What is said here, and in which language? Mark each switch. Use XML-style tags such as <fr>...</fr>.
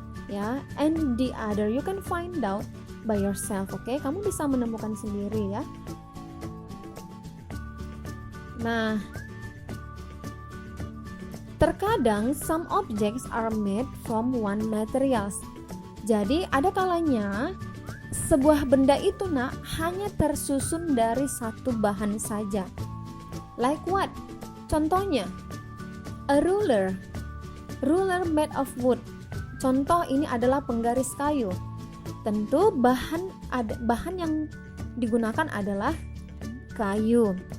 <en>Ya, and the other you can find out by yourself, oke?</en> <id>Kamu bisa menemukan sendiri ya. Nah, terkadang</id> <en>some objects are made from one materials.</en> <id>Jadi ada kalanya sebuah benda itu hanya tersusun dari satu bahan saja.</id> <en>Like what?</en> <id>Contohnya,</id> <en>a ruler. Ruler made of wood.</en> <id>Contoh ini adalah penggaris kayu. Tentu bahan yang digunakan adalah kayu.</id>